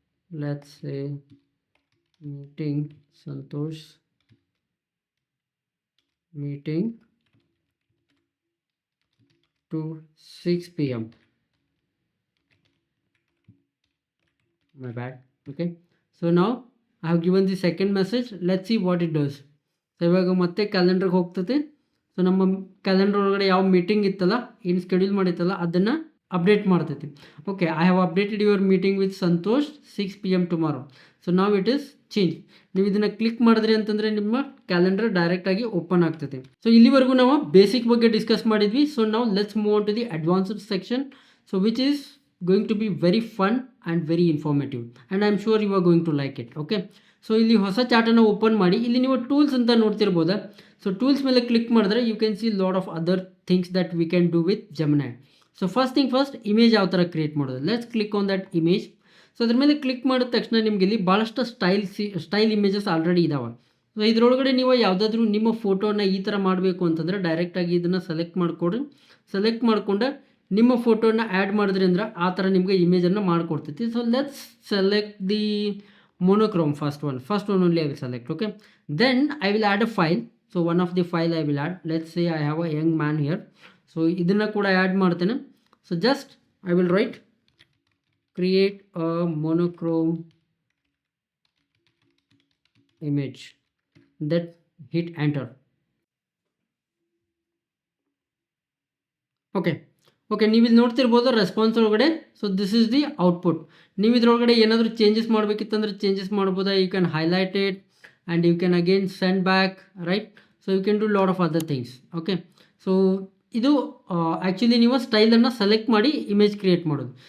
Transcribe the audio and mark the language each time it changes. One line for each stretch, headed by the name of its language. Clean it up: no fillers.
English: Let's say meeting Santosh meeting to 6 PM. My bad. Okay, so now I have given the second message. Let's see what it does.
Kannada: So ಇವಾಗ ಮತ್ತೆ ಕ್ಯಾಲೆಂಡರ್ಗೆ ಹೋಗ್ತದೆ. So ನಮ್ಮ calendar ಒಳಗಡೆ ಯಾವ meeting ಇತ್ತಲ್ಲ, ಏನು schedule ಮಾಡಿತ್ತಲ್ಲ ಅದನ್ನು update ಮಾಡ್ತೈತಿ.
English: Okay, I have updated your meeting with Santosh 6 PM tomorrow.
Kannada: So ನಾವ್ ಇಟ್ ಈಸ್ ಚೇಂಜ್. ನೀವು ಇದನ್ನು ಕ್ಲಿಕ್ ಮಾಡಿದ್ರಿ ಅಂತಂದರೆ ನಿಮ್ಮ ಕ್ಯಾಲೆಂಡರ್ ಡೈರೆಕ್ಟಾಗಿ ಓಪನ್ ಆಗ್ತೈತಿ. ಸೊ ಇಲ್ಲಿವರೆಗೂ ನಾವು ಬೇಸಿಕ್ ಬಗ್ಗೆ ಡಿಸ್ಕಸ್ ಮಾಡಿದ್ವಿ. ಸೊ ನಾವು
English: Let's move on to the advanced section. So which is going to be very fun and very informative and I am sure you are going to like it.
Kannada: Okay, so ಇಲ್ಲಿ ಹೊಸ ಚಾರ್ಟನ್ನು open ಮಾಡಿ ಇಲ್ಲಿ ನೀವು tools ಅಂತ ನೋಡ್ತಿರ್ಬೋದಾ. So tools ಮೇಲೆ click ಮಾಡಿದ್ರೆ
English: You can see lot of other things that we can do with Gemini.
Kannada: So first image ಯಾವ ಥರ ಕ್ರಿಯೇಟ್ ಮಾಡೋದು.
English: Let's click on that image.
Kannada: So ಅದ್ರ ಮೇಲೆ ಕ್ಲಿಕ್ ಮಾಡಿದ ತಕ್ಷಣ ನಿಮಗೆ ಇಲ್ಲಿ ಭಾಳಷ್ಟು ಸ್ಟೈಲ್ ಇಮೇಜಸ್ ಆಲ್ರೆಡಿ ಇದಾವೆ. ಸೊ ಇದರೊಳಗಡೆ ನೀವು ಯಾವುದಾದ್ರೂ ನಿಮ್ಮ ಫೋಟೋನ ಈ ಥರ ಮಾಡಬೇಕು ಅಂತಂದರೆ ಡೈರೆಕ್ಟಾಗಿ ಇದನ್ನು ಸೆಲೆಕ್ಟ್ ಮಾಡಿಕೊಡ್ರಿ. ಸೆಲೆಕ್ಟ್ ಮಾಡಿಕೊಂಡು ನಿಮ್ಮ ಫೋಟೋನ ಆ್ಯಡ್ ಮಾಡಿದ್ರಿ ಅಂದ್ರೆ ಆ ಥರ ನಿಮಗೆ ಇಮೇಜನ್ನು ಮಾಡಿಕೊಡ್ತೈತಿ. So
English: Let's select the monochrome, first one only I will select. Okay, then I will add a file. So one of the file I will add. Let's say I have a young man here.
Kannada: So ಇದನ್ನು ಕೂಡ add ಮಾಡ್ತೇನೆ.
English: So just I will write create a monochrome image, that hit enter.
Kannada: Okay ನೀವು ಇಲ್ಲಿ ನೋಡ್ತಿರ್ಬೋದು response ಒಳಗಡೆ.
English: So this is the output.
Kannada: ನೀವು ಇದ್ರೊಳಗಡೆ ಏನಾದರೂ ಚೇಂಜಸ್ ಮಾಡಬೇಕಿತ್ತಂದ್ರೆ ಚೇಂಜಸ್ ಮಾಡ್ಬೋದಾ.
English: You can highlight it and you can again send back, right. So you can do lot of other things.
Kannada: Okay, so ಇದು actually ನೀವು ಸ್ಟೈಲನ್ನು ಸೆಲೆಕ್ಟ್ ಮಾಡಿ image create ಮಾಡೋದು.